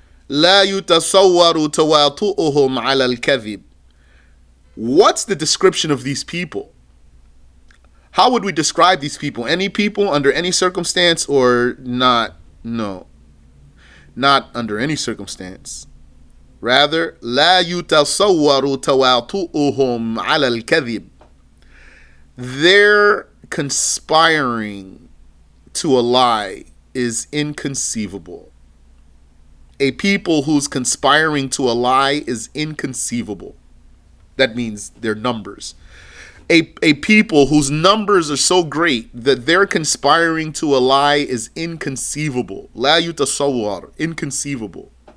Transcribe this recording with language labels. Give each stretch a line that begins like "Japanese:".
Arabic: لا يتصور تواطؤهم على الكذب.
English: What's the description of these people? How would we describe these people? Any people under any circumstance or not? No. Not under any circumstance. Rather,
Arabic: لا يتصور تواطؤهم على الكذب.
English: Their conspiring to a lie is inconceivable. A people who's conspiring to a lie is inconceivable. That means their numbers. A people whose numbers are so great that they're conspiring to a lie is inconceivable.
Arabic: لا يتصور,
English: inconceivable.